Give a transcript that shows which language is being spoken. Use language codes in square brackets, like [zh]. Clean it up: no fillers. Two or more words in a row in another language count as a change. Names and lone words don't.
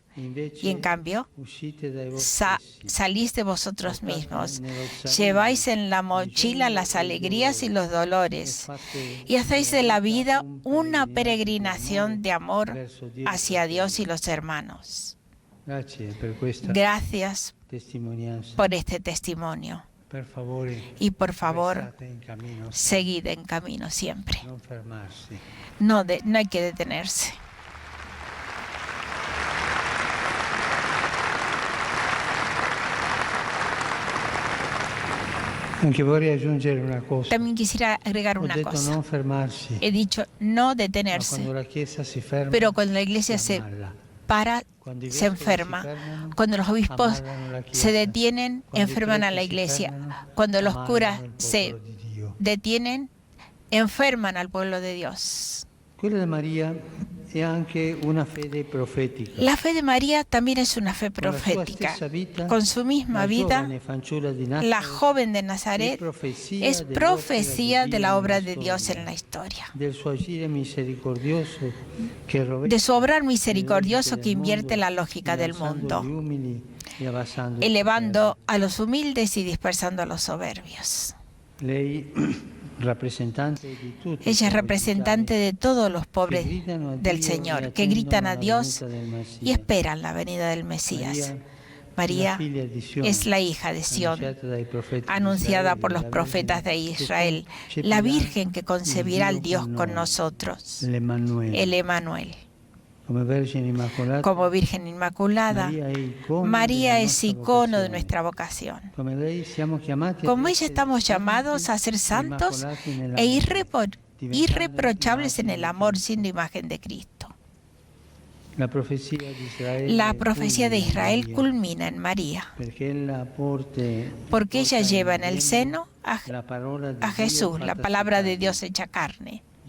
[es] Y en cambio, salís de vosotros mismos, lleváis en la mochila las alegrías y los dolores, y hacéis de la vida una peregrinación de amor hacia Dios y los hermanos. Gracias por este testimonio. [it] Per favore, [es] Y por favor, [it] restate in cammino, [es] seguid en camino siempre. [it] non fermarsi. [es] No hay que detenerse. [it] Anche vorrei aggiungere una cosa. [es] También quisiera agregar [it] Ho una detto cosa. non fermarsi, [es] He dicho no [it] ma [es] detenerse, [it] quando la Chiesa si ferma, [es] pero cuando la iglesia [it] si [es] se [it] ammalla. [es] para, [it] Quando i [es] se [it] vescovi si [es] enferma. [it] fermano, [es] Cuando los obispos [it] ammallano la Chiesa. [es] se detienen, [it] Quando i [es] enferman a [it] preti [es] la [it] si [es] iglesia. [it] fermano, [es] Cuando los [it] ammallano [es] curas [it] il [es] se [it] popolo di Dio. [es] detienen, enferman al pueblo de Dios. [it] Quella di Maria è anche una fede profetica. [es] La fe de María también es una fe [it] Con la sua [es] profética. [it] stessa vita, [es] Con su misma [it] la [es] vida, [it] giovane fanciulla di [es] la [it] Nazaret [es] joven de Nazaret es profecía de la obra de Dios en la historia, [it] del suo agire misericordioso che rovescia [es] de su obrar [it] le [es] misericordioso [it] logiche [es] que [it] del [es] invierte [it] mondo, [es] la lógica del [it] innalzando [es] mundo, [it] gli umili e abbassando i [es] elevando a los humildes y dispersando a los soberbios. [it] soberbi. Lei, rappresentante di tutti i [es] Ella es [it] poveri [es] representante [it] d'Italia, [es] de todos los pobres [it] che gridano a [es] del [it] Dio e [es] Señor, que [it] attendono [es] gritan a [it] la [es] Dios [it] venuta del Messia. [es] y esperan la venida del Mesías. María, María [it] la figlia di Sion, [es] es la hija de Sión, [it] anunciata dai profeti di [es] anunciada [it] Israele, [es] por los [it] la [es] profetas de [it] Vergine che [es] Israel, [it] concepirà [es] la Virgen que concebirá [it] il [es] al Dios [it] con [es] con [it] noi, [es] nosotros, [it] l'Emmanuele. [es] el Emanuel. [it] Come Vergine Immacolata, [es] Como Virgen Inmaculada, María es icono de nuestra vocación. [it] Come lei siamo chiamati [es] Como [it] ad [es] ella [it] essere [es] estamos [it] santi [es] llamados a ser [it] e [es] santos [it] immacolati nella [es] e [it] vita, [es] irreprochables en [it] diventando [es] el amor, siendo imagen de Cristo. La profecía de Israel, La profecía de Israel culmina culmina en María, porque ella lleva en el seno a Jesús, la palabra de Dios hecha carne.